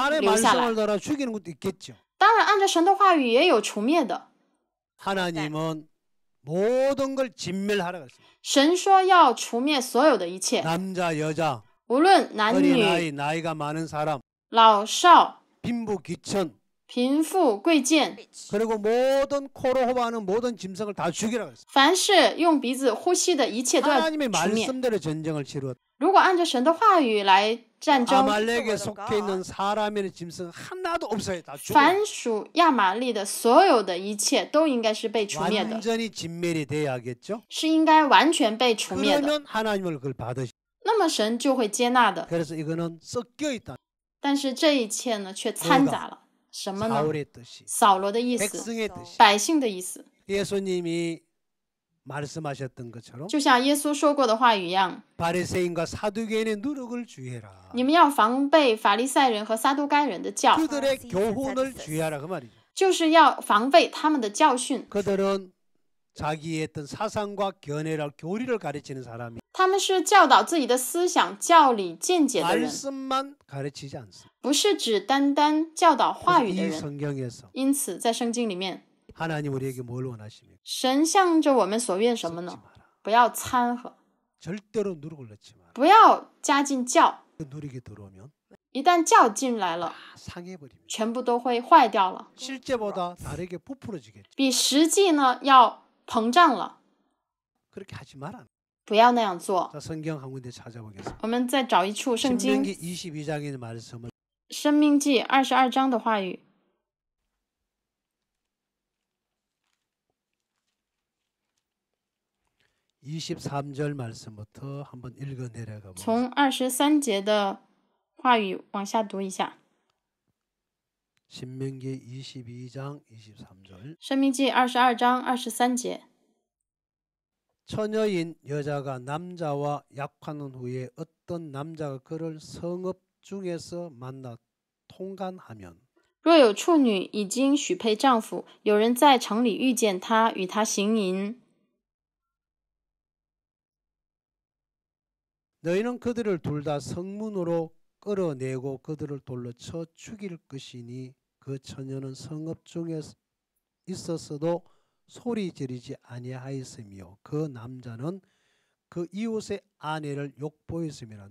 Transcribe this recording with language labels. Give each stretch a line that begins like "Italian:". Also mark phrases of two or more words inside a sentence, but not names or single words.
Korean: 하나님의
Chinese: 留下来
Korean: 말씀을 。 따라 죽이는 것도 있겠죠.
Chinese: 当然，按照神的话语也有除灭的。
Korean: 하나님은 모든 걸 진멸하라고 했습니다.
Chinese: 神说要除灭所有的一切，
Korean: 남자, 여자,
Chinese: 无论男女、
Korean: 어린아이, 나이가 많은 사람,
Chinese: 老少、
Korean: 빈부, 귀천
Chinese: 贫富贵贱，
Korean: 그리고 모든 코로 호흡하는 모든 짐승을 다 죽이라 그랬어요.
Chinese: 凡是用鼻子呼吸的一切都要
Korean: 하나님의
Chinese: 除灭。
Korean: 말씀대로 전쟁을 치루었다.
Chinese: 如果按照神的话语来战争，
Korean: 아말렉에 속해 있는 사람이나 짐승 하나도 없어요. 다 죽어요.
Chinese: 凡属亚玛力的所有的一切都应该是被除灭的，
Korean: 완전히 진멸이 돼야겠죠.
Chinese: 是应该完全被除灭的。
Korean: 그러면 하나님을 그걸 받으시.
Chinese: 那么神就会接纳的。
Korean: 그래서 이거는 섞여 있다.
Chinese: 但是这一切呢，却掺杂了什么呢？
Korean: 사울의 뜻이,
Chinese: 扫罗的意思，
Korean: 백성의 뜻이.
Chinese: 百姓的意思，
Korean: 예수님이 말씀하셨던 것처럼
Chinese: 就像耶稣说过的话语一样，
Korean: 바리새인과 사두개인의 누룩을 주의해라.
Chinese: 你们要防备法利赛人和撒都该人的教，
Korean: 그들의 교훈을 주의하라 그 말이죠.
Chinese: 就是要防备他们的教训。
Korean: 그들은 자기의 어떤 sa상과 견해를 교리를 가르치는 사람이
Chinese: 他们是教导自己的思想、教理、见解的人，
Korean: 말씀만 가르치지 않습니다.
Chinese: 不是只单单教导话
Korean: 그래서
Chinese: 语的
Korean: 이
Chinese: 人。
Korean: 성경에서
Chinese: 因此，在圣经里面，
Korean: 하나님 우리에게 뭘 원하십니까?
Chinese: 神向着我们所愿什么
Korean: 섞지
Chinese: 呢？
Korean: 마라.
Chinese: 不要掺和，
Korean: 절대로 누룩을 넣지 마라.
Chinese: 不要加进教。
Korean: 그 누룩이 들어오면
Chinese: 一旦教进来了，
Korean: 다 상해버립니다.
Chinese: 全部都会坏掉了，
Korean: 실제보다 다르게 부풀어지겠죠.
Chinese: 比实际呢要膨胀了。
Korean: 그렇게 하지 마라.
Chinese: 不要那样做。
Korean: 자, 성경 한 군데 찾아보겠습니다.
Chinese: 我们再找一处圣经，
Korean: 신명기 22장의 말씀을
Chinese: 申命记22章的话语，
Korean: 23절 말씀부터 한번 읽어 내려가 보겠습니다.
Chinese: 从23节的话语往下读一下。
Korean: 신명기 22장 23절
Chinese: 申命记22章23节，
Korean: 처녀인 여자가 남자와 약혼한 후에 어떤 남자가 그를 성읍 중에서 만나 통간하면
Chinese: 若有处女已经许配丈夫，有人在城里遇见她，与她行淫，
Korean: 너희는 그들을 둘 다 성문으로 끌어내고 그들을 돌로 쳐 죽일 것이니 그 처녀는 성읍 중에 있었어도 소리 지르지 아니하였으며 그 남자는 그 이웃의 아내를 욕보였음이라.